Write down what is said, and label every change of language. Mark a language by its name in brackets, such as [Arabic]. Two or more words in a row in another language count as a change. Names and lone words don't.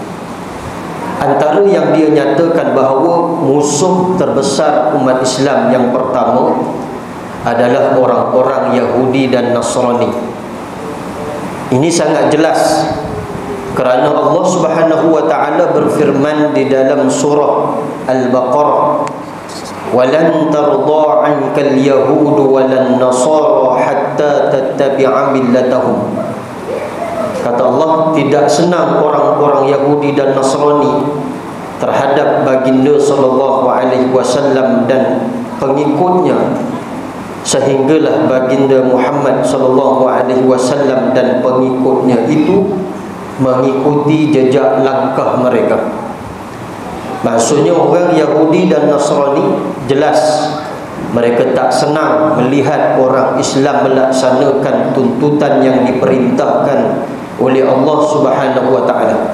[Malay] Antara yang dia nyatakan bahawa musuh terbesar umat Islam yang pertama adalah orang-orang Yahudi dan Nasrani. Ini sangat jelas kerana Allah [Arabic] سبحانه وتعالى [Malay] berfirman di dalam surah Al-Baqarah, [Arabic] "ولن ترضى عنك اليهود ولا النصارى حتى تتبع ملتهم." [Malay] Kata Allah, tidak senang orang-orang Yahudi dan Nasrani terhadap baginda [Arabic] صلى الله عليه وسلم [Malay] dan pengikutnya, sehinggalah baginda Muhammad [Arabic] صلى الله عليه وسلم [Malay] dan pengikutnya itu mengikuti jejak langkah mereka. Maksudnya orang Yahudi dan Nasrani jelas mereka tak senang melihat orang Islam melaksanakan tuntutan yang diperintahkan oleh Allah [Arabic] سبحانه وتعالى.